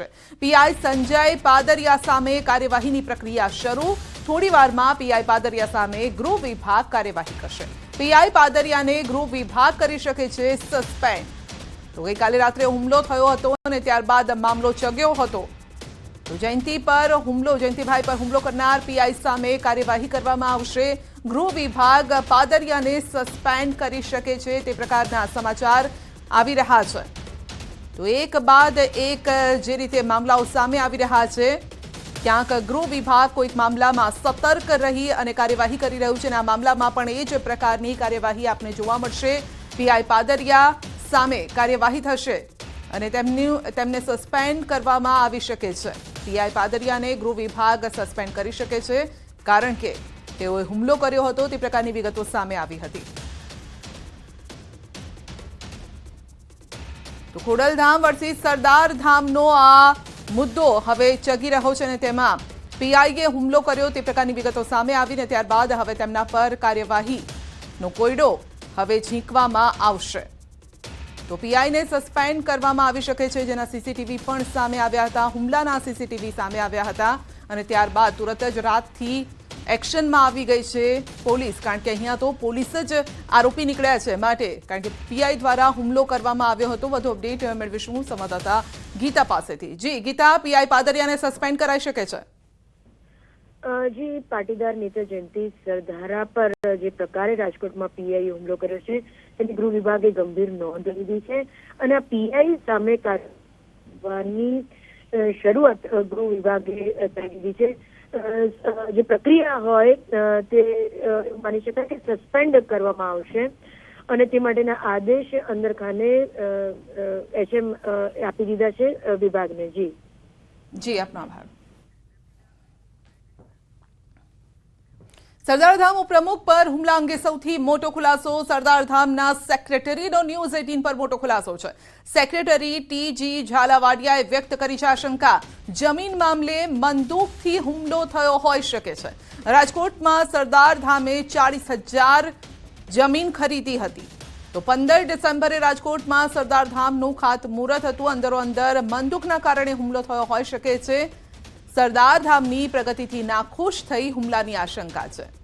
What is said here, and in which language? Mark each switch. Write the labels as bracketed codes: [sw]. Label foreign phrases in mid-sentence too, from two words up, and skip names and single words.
[gu] પીઆઈ સંજય પાદરિયા સામે કાર્યવાહીની પ્રક્રિયા શરૂ। થોડીવારમાં પીઆઈ પાદરિયા સામે ગૃહ વિભાગ કાર્યવાહી કરશે। પીઆઈ પાદરિયાને ગૃહ વિભાગ કરી શકે છે સસ્પેન્ડ। તો ગઈકાલે રાત્રે હુમલો થયો હતો અને ત્યારબાદ મામલો ચગ્યો હતો। તો જયંતીભાઈ પર હુમલો કરનાર પીઆઈ સામે કાર્યવાહી કરવામાં આવશે। ગૃહ વિભાગ પાદરિયાને સસ્પેન્ડ કરી શકે છે તે પ્રકારના સમાચાર આવી રહ્યા છે। તો એક બાદ એક જે રીતે મામલાઓ સામે આવી રહ્યા છે, ક્યાંક ગૃહ વિભાગ કોઈક મામલામાં સતર્ક રહી અને કાર્યવાહી કરી રહ્યું છે। આ મામલામાં પણ એ જ પ્રકારની કાર્યવાહી આપને જોવા મળશે। પીઆઈ પાદરિયા સામે કાર્યવાહી થશે અને તેમને સસ્પેન્ડ કરવામાં આવી શકે છે। પીઆઈ પાદરિયાને ગૃહ વિભાગ સસ્પેન્ડ કરી શકે છે કારણ કે તેઓએ હુમલો કર્યો હતો તે પ્રકારની વિગતો સામે આવી હતી। તો ખોડલધામ વર્સિસ સરદારધામનો આ મુદ્દો હવે ચગી રહ્યો છે અને તેમાં પીઆઈએ હુમલો કર્યો તે પ્રકારની વિગતો સામે આવીને ત્યારબાદ હવે તેમના પર કાર્યવાહીનો કોયડો હવે ઝીંકવામાં આવશે। તો પીઆઈ ને સસ્પેન્ડ કરવામાં આવી શકે છે, જેના સીસીટીવી પણ સામે આવ્યા હતા। હુમલાના સીસીટીવી સામે આવ્યા હતા અને ત્યારબાદ તુરંત જ રાતથી એક્શનમાં આવી ગઈ છે પોલીસ, કારણ કે અહીંયા તો પોલીસ જ આરોપી નિકળ્યા છે માટે, કારણ કે પીઆઈ દ્વારા હુમલો કરવામાં આવ્યો હતો। વધુ અપડેટ મેળવીશું સંવાદદાતા ગીતા પાસેથી। જી ગીતા, પીઆઈ પાદરિયાને સસ્પેન્ડ કરાઈ શકે છે? જી, પાટીદાર નેતા જયંતી સરધારા પર જે પ્રકારે રાજકોટમાં પીઆઈ હુમલો કર્યો છે તેની ગૃહ વિભાગે ગંભીર નોંધ લીધી છે અને આ પીઆઈ સામે કાર્યવાહીની શરૂઆત ગૃહ વિભાગે કરી દીધી છે। જે પ્રક્રિયા હોય તે માની શકાય કે સસ્પેન્ડ કરવામાં આવશે અને તે માટેના આદેશ અંદરખાને એચએમ આપી દીધા છે વિભાગને। જી જી, આપનો આભાર। સરદારધામ ઉપપ્રમુખ પર હુમલા અંગે સૌથી મોટો ખુલાસો સરદારધામના સેક્રેટરીનો ન્યૂઝ 18 પર મોટો ખુલાસો છે। સેક્રેટરી ટીજી ઝાલાવાડિયાએ વ્યક્ત કરી છે આશંકા, જમીન મામલે બંદૂકથી હુમલો થયો હોઈ શકે છે। રાજકોટમાં સરદારધામે 40,000 જમીન ખરીદી હતી। તો 15 ડિસેમ્બરે રાજકોટમાં સરદારધામનું ખાતમુહૂર્ત હતું। અંદરોઅંદર બંદૂકના કારણે હુમલો થયો હોઈ શકે છે। સરદારધામની પ્રગતિથી નાખુશ થઈ હુમલાની આશંકા છે।